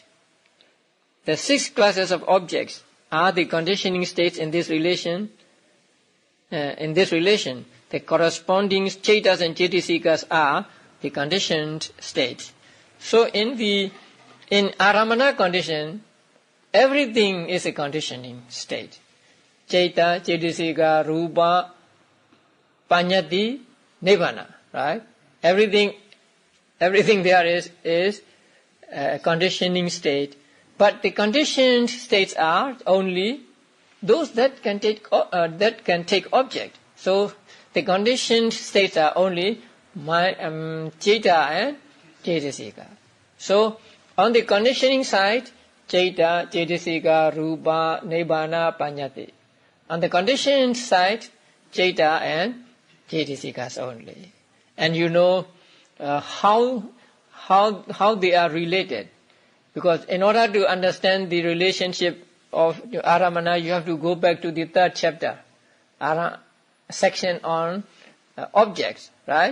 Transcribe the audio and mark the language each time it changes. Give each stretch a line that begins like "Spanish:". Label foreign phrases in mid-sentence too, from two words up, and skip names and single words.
English: The 6 classes of objects are the conditioning states in this relation. The corresponding cetas and cetasikas are the conditioned states. So in aramana condition, everything is a conditioning state.
Pali: Ceta, cetasika, rupa, paññati, nibbana,
English: right? Everything there is a conditioning state. But the conditioned states are only those that can take object. So the conditioned states are only ceta and cetasika. So on the conditioning side,
Pali: ceta, cetasika, rupa, nibbana, paññati.
English: On the conditioned side, ceta and cetasikas only. And you know how they are related. Because in order to understand the relationship of aramana, you have to go back to the 3rd chapter, section on objects, right?